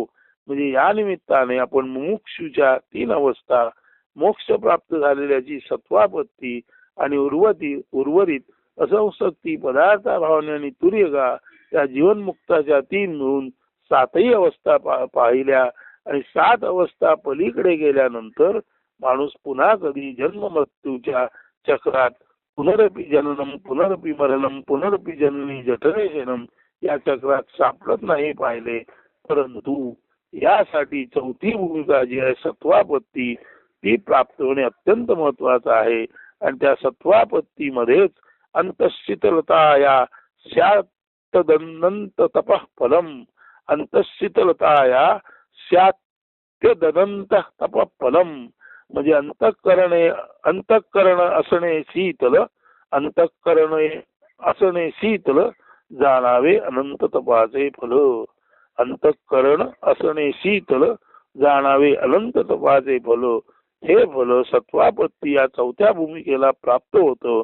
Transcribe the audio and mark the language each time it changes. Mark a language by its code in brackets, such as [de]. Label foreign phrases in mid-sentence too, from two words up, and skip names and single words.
[mr] म्हणजे या निमित्ताने आपण मुमुक्षूच्या 3 अवस्था मोक्ष प्राप्त झालेल्याची सत्वापत्ती आणि उर्वरित असंशक्ती पदार्था भावने आणि तुर्यगा या जीवनमुक्ताच्या 3 मिळून 7ही अवस्था पाहिल्या आणि 7 अवस्था पलीकडे गेल्यानंतर माणूस पुन्हा कधी जन्म मृत्यूच्या चक्रात [sa] पुनरपि जननम पुनरपि मरणम पुनरपि जननी जठरे शयनम [mr] या चक्रात सापडत नाही पाहिले. परंतु यासाठी 4थी भूमिका जी आहे सत्वापत्ती ती प्राप्त होणे अत्यंत महत्वाचं आहे आणि त्या सत्वापत्तीमध्येच [sa] अंतःशीतलता या स्यात्तदनंत तपः फलम अंतःशीतलता या स्यात्तदनंत तपः फलम [mr] म्हणजे अंतःकरण असणे शीतल अंतःकरण असणे शीतल जाणावे अनंत तपाचे फल. अंतःकरण असणे शीतल जाणावे अनंत तपाचे फल. हे फल सत्वापत्ती या 4थ्या भूमिकेला प्राप्त होतं.